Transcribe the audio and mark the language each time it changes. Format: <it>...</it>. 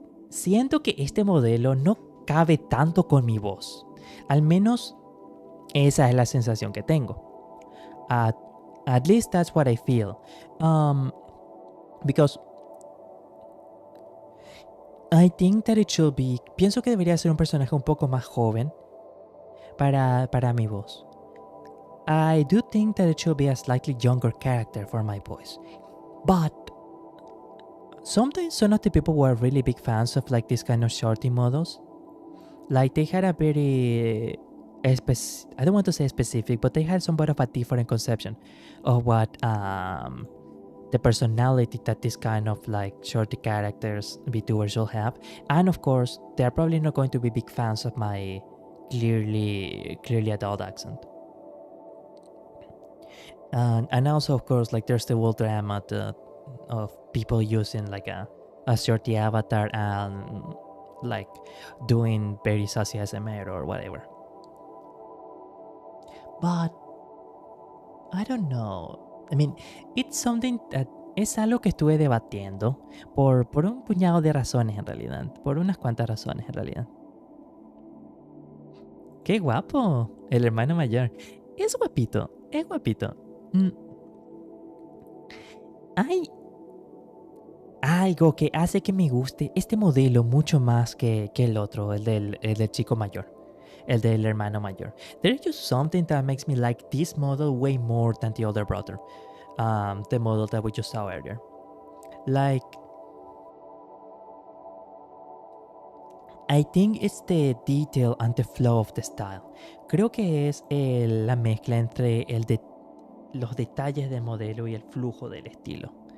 <es>Siento que este modelo no cabe tanto con mi voz. Al menos esa es la sensación que tengo.</es> <en>At least that's what I feel. Because I think that it should be...</en> <es>Pienso que debería ser un personaje un poco más joven para mi voz.</es> <en>I do think that it should be a slightly younger character for my voice. But sometimes some of the people were really big fans of like this kind of shorty models. Like they had a very... I don't want to say specific, but they had somewhat of a different conception of what the personality that this kind of like shorty characters VTubers should have. And of course, they're probably not going to be big fans of my clearly adult accent. And also, of course, like there's the whole drama of people using like a shorty avatar and like doing very sassy ASMR or whatever. But I don't know. I mean, it's something that</en> <es>es algo que estuve debatiendo por un puñado de razones en realidad. Por unas cuantas razones en realidad. ¡Qué guapo! El hermano mayor. Es guapito. Es guapito. Hay algo que hace que me guste este modelo mucho más que el otro, el del chico mayor. El del hermano mayor.</es> <en>There's just something that makes me like this model way more than the other brother. The model that we just saw earlier. Like, I think it's the detail and the flow of the style.</en> <es>Creo que es la mezcla entre los detalles del modelo y el flujo del estilo.</es>